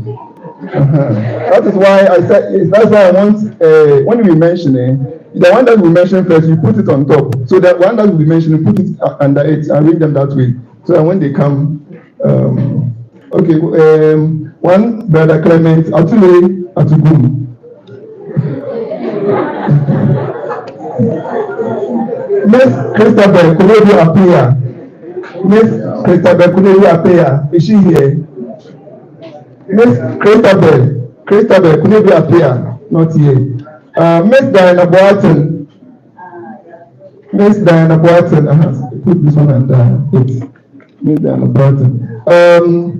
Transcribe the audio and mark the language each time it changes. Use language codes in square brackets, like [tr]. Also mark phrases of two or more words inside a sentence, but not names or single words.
[en] That is why I said. That's why I want when we mention it, the one that we mention first, you put it on top. So the one that we mention, you put it under it and read them that way. So that when they come, okay. One brother Clement Atule Atugum. Miss Christabel Kulebi Apia. Miss Christabel Kulebi Apia. Is she here? Miss Christabel Kulebi Apia. Not here. Miss Diana Boateng. Miss Diana Boateng. Put this one under it. Miss Diana Boateng.